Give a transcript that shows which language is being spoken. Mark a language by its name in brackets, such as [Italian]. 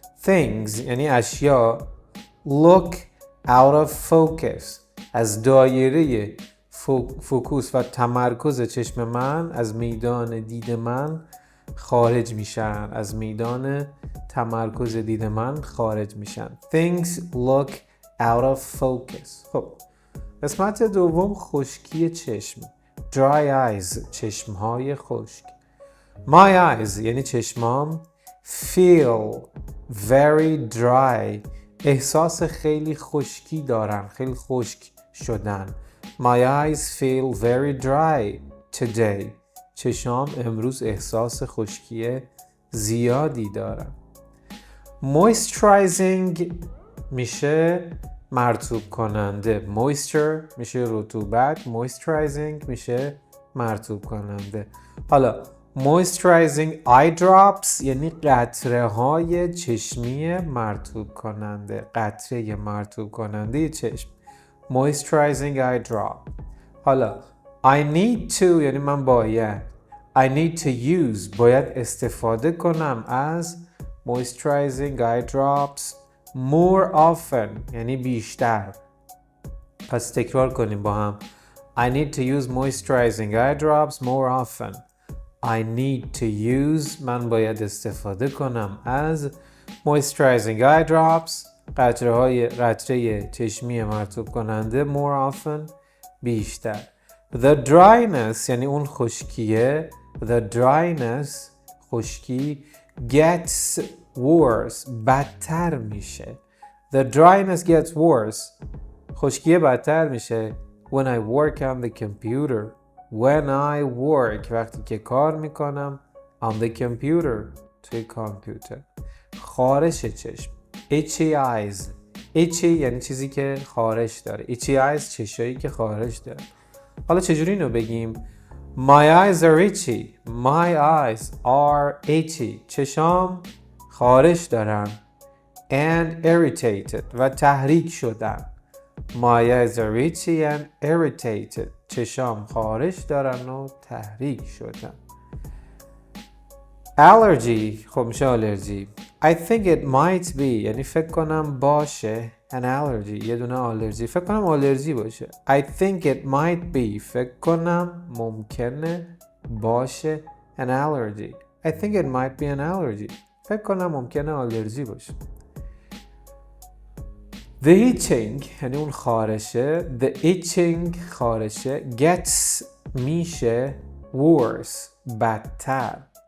[English] Things [Persian] یعنی اشیا [English] look out of focus. [Persian] از دایره فوکوس و تمرکز چشم من، از میدان دید من خارج میشن. از میدان تمرکز دید من خارج میشن. [English] Things look out of focus. [Persian] خب قسمت دوم، خشکی چشم. [English] Dry eyes [Persian] چشمهای خشک. [English] My eyes [Persian] یعنی چشمام [English] feel very dry. [Persian] احساس خیلی خشکی دارن، خیلی خشک شدن. [English] My eyes feel very dry today. [Persian] چشمام امروز احساس خشکی زیادی دارن. Moisturizing میشه مرطوب کننده. Moisture میشه رطوبت. Moisturizing میشه مرطوب کننده. حالا [English] moisturizing eye drops [Persian] یعنی قطره های چشمی مرطوب کننده. قطره مرطوب کننده چشم. [English] Moisturizing eye drop. [Persian] حالا [English] I need to [Persian] یعنی من باید. [English] I need to use [Persian] باید استفاده کنم از [English] moisturizing eye drops more often [Persian] یعنی بیشتر. پس تکرار کنیم با هم. [English] I need to use moisturizing eye drops more often. I need to use [Persian] من باید استفاده کنم از [English] moisturizing eye drops [Persian] قطره چشمی مرطوب کننده [English] more often بیشتر. The dryness [Persian] یعنی اون خشکیه. [English] The dryness خشکی gets worse [Persian] بدتر میشه. [English] The dryness gets worse [Persian] خشکی بدتر میشه [English] when I work on the computer. When I work [Persian] وقتی که کار میکنم [English] on the computer [Persian] توی کامپیوتر. خارش چشم. [English] Itchy eyes. [Persian] Itchy یعنی چیزی که خارش داره. [English] Itchy eyes [Persian] چشایی که خارش داره. حالا چجوری اینو بگیم؟ [English] My eyes are itchy. My eyes are itchy. [Persian] چشام خارش دارن. [English] And irritated [Persian] و تحریک شدن. [English] My eyes are itchy and irritated. [Persian] چشام خارش دارن و تحریک شدن. Allergy خب میشه آلرژی. [English] I think it might be [Persian] یعنی فکر کنم باشه. [English] An allergy [Persian] یه دونه آلرژی. فکر کنم آلرژی باشه. [English] I think it might be [Persian] فکر کنم ممکنه باشه. [English] An allergy. I think it might be an allergy. [Persian] فکر کنم ممکنه آلرژی باشه. [English] The itching [Persian] یعنی اون خارشه. [English] The itching خارشه gets میشه worse بدتر.